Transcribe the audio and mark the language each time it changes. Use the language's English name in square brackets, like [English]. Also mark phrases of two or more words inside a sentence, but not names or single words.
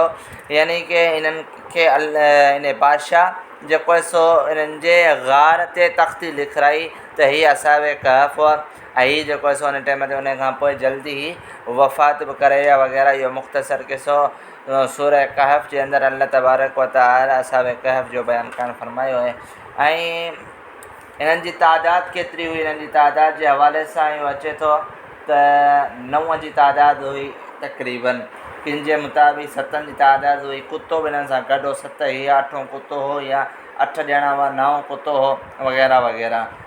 [Sindhi] यानी कि हिननि खे इन बादशाह जेको आहे सो हिननि जे गार ते तख़्ती लिखाई त हीअ असहाबे कहफ हुआ। ऐं हीअ जेको आहे सो हुन टाइम ते उन खां पोइ जल्दी ई वफ़ात बि करे या वग़ैरह। इहो मुख़्तसर क़िसो सूरह कहफ जे अंदरि [Arabic] الله تبارك وتعالى [Sindhi] असहाबे कहफ जो बयानु करणु फरमायो आहे। ऐं हिननि जी तादाद केतिरी हुई, हिननि जी तादाद जे हवाले सां इहो अचे थो त 9 जी तादाद हुई तक़रीबन। किन जे मुताबिक़ 7 जी तादाद हुई। कुतो बि हिननि सां गॾु हो, 7 या 8 कुतो हो या 8 ॼणा हुआ, 9 कुतो हो वग़ैरह वग़ैरह।